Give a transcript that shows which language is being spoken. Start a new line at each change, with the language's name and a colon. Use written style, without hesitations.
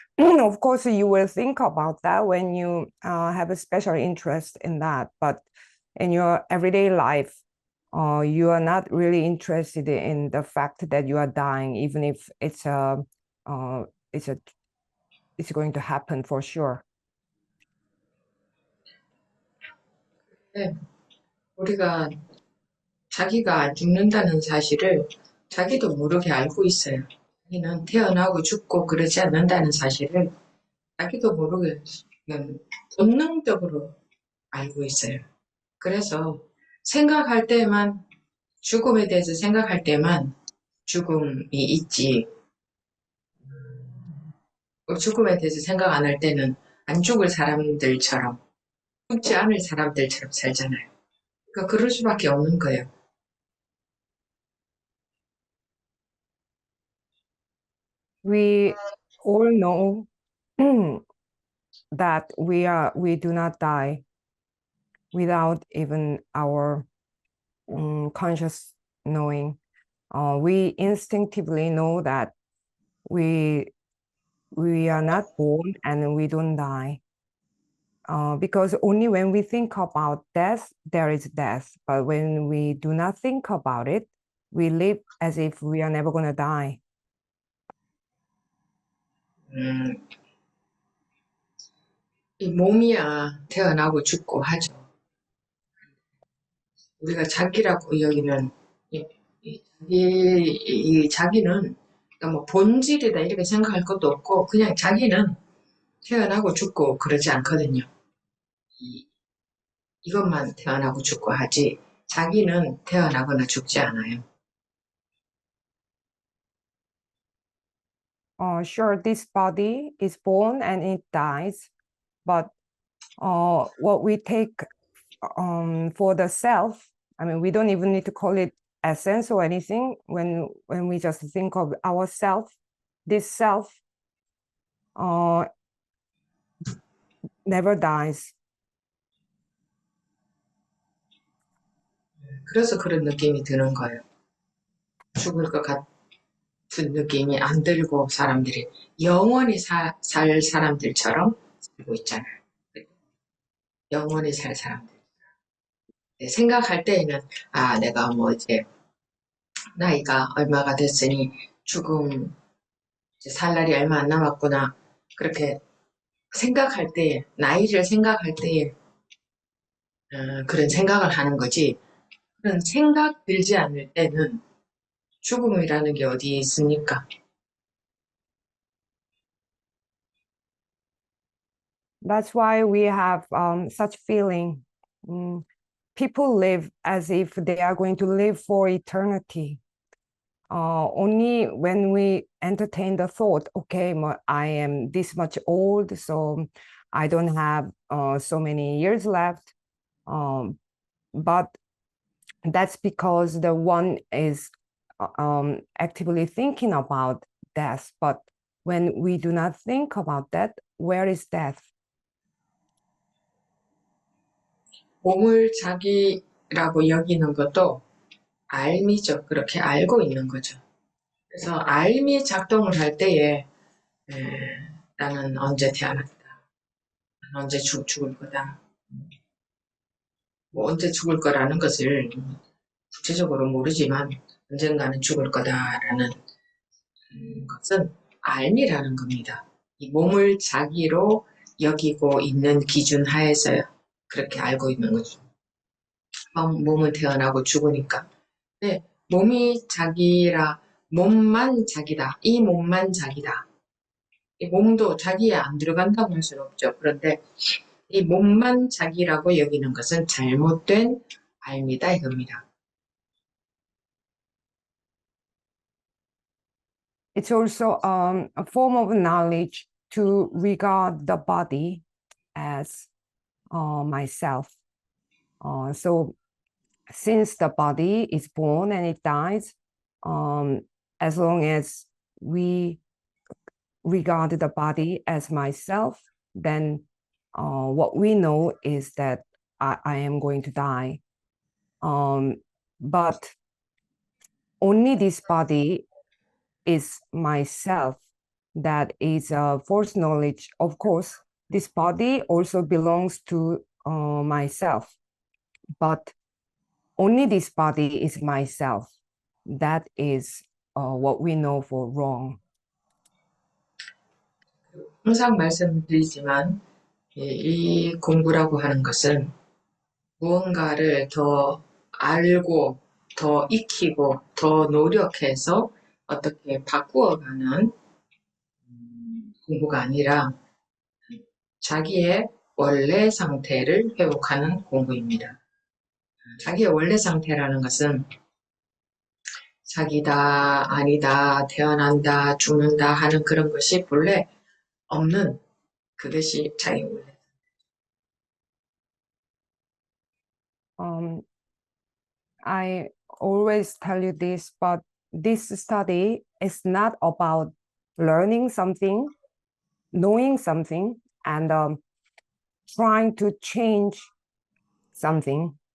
English: Of course, you will think about that when you have a special interest in that. But in your everyday life, you are not really interested in the fact that you are dying, even if it's going to happen for sure.
Korean: 네, 우리가 자기가 죽는다는 사실을 자기도 모르게 알고 있어요. 자기는 태어나고 죽고 그러지 않는다는 사실을 자기도 모르게 그냥 본능적으로 알고 있어요. 그래서 생각할 때만, 죽음에 대해서 생각할 때만 죽음이 있지, 죽음에 대해서 생각 안 할 때는 안 죽을 사람들처럼, 죽지 않을 사람들처럼 살잖아요. 그러니까 그럴 수밖에 없는 거예요.
English: We all know that we do not die without even our conscious knowing. We instinctively know that we are not born and we don't die. Because only when we think about death, there is death. But when we do not think about it, we live as if we are never going to die.
Korean: 이 몸이야 태어나고 죽고 하죠. 우리가 자기라고 여기는 이 자기는 그러니까 뭐 본질이다 이렇게 생각할 것도 없고 그냥 자기는 태어나고 죽고 그러지 않거든요. 이것만 태어나고 죽고 하지 자기는 태어나거나 죽지 않아요.
English: Sure, this body is born and it dies, but what we take for the self, I mean, we don't even need to call it essence or anything. When we just think of ourself, this self never dies.
Korean: 그래서 그런 느낌이 드는 거예요. 죽을 것 같은 느낌이 안 들고 사람들이 영원히 살 사람들처럼 살고 있잖아요. 영원히 살 사람들. 생각할 때에는 아 내가 뭐 이제 나이가 얼마가 됐으니 죽음 이제 살 날이 얼마 안 남았구나 그렇게 생각할 때에 나이를 생각할 때에 그런 생각을 하는 거지 그런 생각 들지 않을 때는 죽음이라는 게 어디 있습니까?
English: That's why we have such feeling. People live as if they are going to live for eternity. Only when we entertain the thought, okay, I am this much old, so I don't have so many years left. But that's because the one is actively thinking about death. But when we do not think about that, where is death?
Korean: 몸을 자기라고 여기는 것도 알미죠. 그렇게 알고 있는 거죠. 그래서 알미 작동을 할 때에 나는 언제 태어났다. 언제 죽을 거다. 뭐 언제 죽을 거라는 것을 구체적으로 모르지만 언젠가는 죽을 거다라는 것은 알미라는 겁니다. 이 몸을 자기로 여기고 있는 기준 하에서 그렇게 알고 있는 거죠. 몸은 태어나고 죽으니까. 네, 몸이 자기라, 몸만 자기다. 이 몸만 자기다. 이 몸도 자기에 안 들어간다고 할 수는 없죠. 그런데 이 몸만 자기라고 여기는 것은 잘못된 알미다 이겁니다.
English: It's also a form of knowledge to regard the body as myself. So since the body is born and it dies, as long as we regard the body as myself, then what we know is that I am going to die. But only this body is myself. That is a false knowledge. Of course, this body also belongs to myself. but only this body is myself. That is what we know for wrong.
Korean: 항상 말씀드리지만 이 공부라고 하는 것은 무언가를 더 알고 더 익히고 더 노력해서 어떻게 바꾸어가는 공부가 아니라 자기의 원래 상태를 회복하는 공부입니다. 자기의 원래 상태라는 것은 자기다, 아니다, 태어난다, 죽는다 하는 그런 것이 본래 없는 그것이 자기 원래.
English: I always tell you this, but this study is not about learning something, knowing something, and trying to change something.